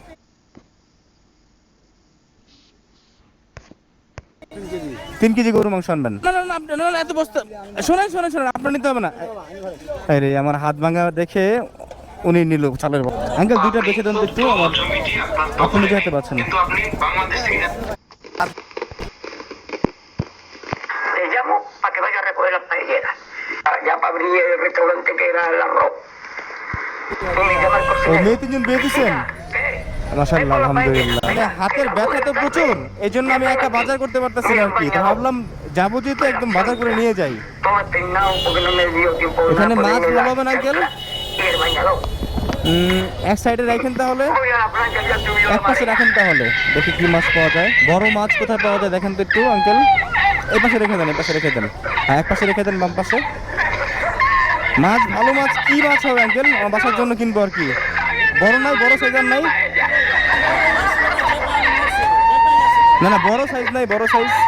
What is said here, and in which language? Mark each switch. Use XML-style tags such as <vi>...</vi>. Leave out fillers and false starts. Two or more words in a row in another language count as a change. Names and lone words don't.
<bn>3 কেজি গরু মাংস আনবেন? না না না, আপনি না এত বস্তা। শোনেন শোনেন শোনেন, আপনার নিতে হবে না। আরে আমার হাত ভাঙা দেখে উনি নিল চালের। আঙ্কেল 2টা বেছে দেন তো একটু আমার, আপনি নিজে হাতে পাচ্ছেন।</bn> <es>Te llamo para que vaya a recoger las paelleras. Ya para abrir el restaurante que era el arroz. Tú me llamas al ও cocinero.</es> <bn>মেয়ে 3জন বিয়ে দিচ্ছেন?</bn> <ar>ما شاء الله، الحمد لله.</ar> <bn>মানে হাতের ব্যথা তো প্রচুর, এই জন্য আমি একা বাজার করতে পারতেছি না আর কি। তো ভাবলাম যাবো যেহেতু একদম বাজার করে নিয়ে যাই।</bn> <es>Todo peinado porque no me dio tiempo de</es> <bn>এখানে মাছ</bn> <es>ponerme</es> <bn>ভালো</bn> <es>la</es> <bn>হবে না আঙ্কেল?</bn> <es>y el bañador.</es> <bn>এক সাইডে রাখেন তাহলে,</bn> <es>Voy a la playa, ya subió la</es> <bn>এক পাশে</bn> <es>marea.</es> <bn>রাখেন তাহলে, দেখি কি মাছ পাওয়া যায়। বড় মাছ কোথায় পাওয়া যায় দেখেন তো একটু আঙ্কেল। এই পাশে রেখে দেন, এই পাশে রেখে দেন। হ্যাঁ এক পাশে রেখে দেন, বাম পাশে। মাছ ভালো মাছ কি মাছ হবে আঙ্কেল? আমার বাসার জন্য কিনবো আর কি। বড় নাই, বড়</bn> <en>size?</en> <bn>না না বড় সাইজ নাই, বড় সাইজ।</bn>